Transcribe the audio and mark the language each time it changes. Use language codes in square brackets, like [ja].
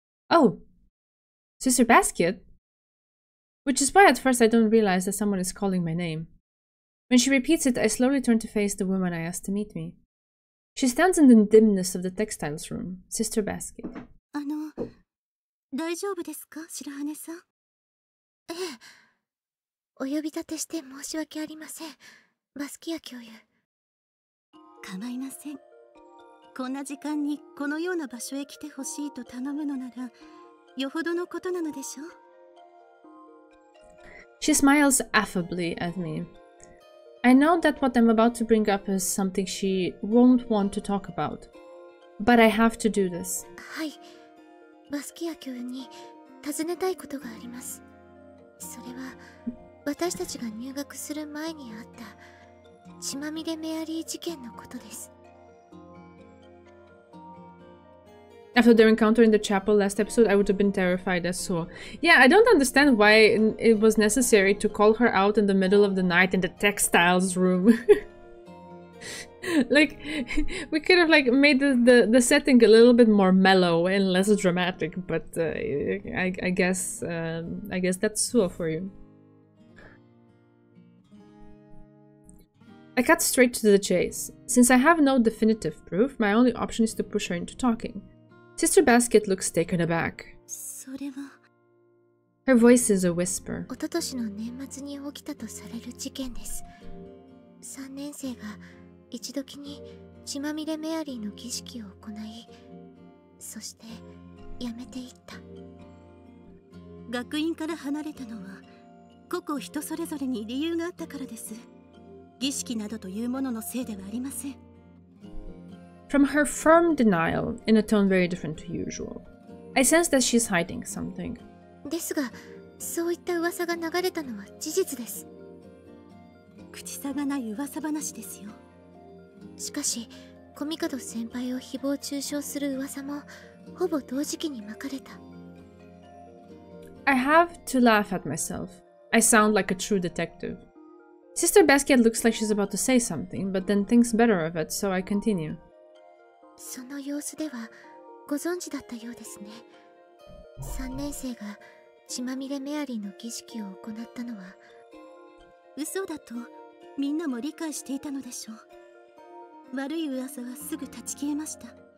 [en] Oh! Sister Basket? Which is why at first I don't realize that someone is calling my name. When she repeats it, I slowly turn to face the woman I asked to meet me. She stands in the dimness of the textiles room, Sister Basket. [ja] 大丈夫ですか、白羽さん？ええ。お呼び立てして申し訳ありません。バスキア教諭。構いません。こんな時間にこのような場所へ来てほしいと頼むのなら、よほどのことなのでしょう。 [en] She smiles affably at me. I know that what I'm about to bring up is something she won't want to talk about. But I have to do this. [ja] はい。バスキア教諭に尋ねたいことがあります。それは私たちが入学する前にあった血まみれメアリー事件のことです。 [en] After their encounter in the chapel last episode, I would have been terrified as so. Yeah, I don't understand why it was necessary to call her out in the middle of the night in the textiles room. Like, we could have like made the setting a little bit more mellow and less dramatic, but I guess that's so for you. I cut straight to the chase. Since I have no definitive proof, my only option is to push her into talking. Sister Basket looks taken aback. [ja] それは [en] Her voice is a whisper. [ja] 一昨年の年末に起きたとされる事件です。3年生が一時に血まみれメアリーの儀式を行い、そして辞めていった。学院から離れたのは個々人それぞれに理由があったからです。儀式などというもののせいではありません。 [en] From her firm denial, in a tone very different to usual, I sense that she's hiding something. [ja] ですが、そういった噂が流れたのは事実です。口差がない噂話ですよ。しかし、コミカド先輩を誹謗中傷する噂もほぼ同時期にまかれた。 [en] I have to laugh at myself. I sound like a true detective. Sister Basket looks like she's about to say something, but then thinks better of it, so I continue. [ja] その様子ではご存知だったようですね。3年生が血まみれメアリーの儀式を行ったのは嘘だとみんなも理解していたのでしょう。悪い噂はすぐ断ち消えました。